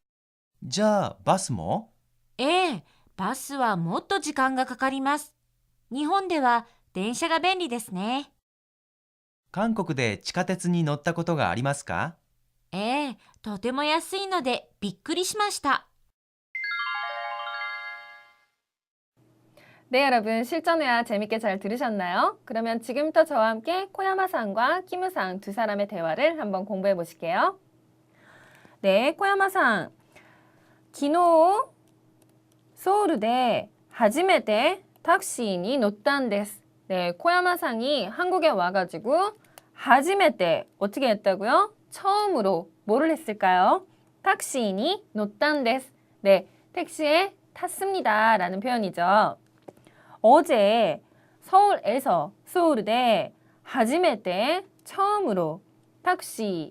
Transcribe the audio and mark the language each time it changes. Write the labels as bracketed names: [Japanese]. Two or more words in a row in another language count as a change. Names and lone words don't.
[Japanese] じゃあ、バスも？ええ、バスはもっと時間がかかります。日本では電車が便利ですね。韓国で地下鉄に乗ったことがありますか？ええ、とても安いのでびっくりしました。 [Korean] 네, 여러분 실전해야 재밌게 잘 들으셨나요? 그러면 지금부터 저와 함께 코야마상과 키무상 두 사람의 대화를 한번 공부해 보실게요. 네, 코야마상. [Japanese] 昨日ソウルで初めてタクシーに乗ったんです. [Korean] 네, 코야마상이 한국에 와가지고 初めて 어떻게 했다고요? 처음으로 뭐를 했을까요? [Japanese] タクシーに乗ったんです. [Korean] 네, 택시에 탔습니다 라는 표현이죠. 어제 서울에서 서울대 하지메테 처음으로 탁시.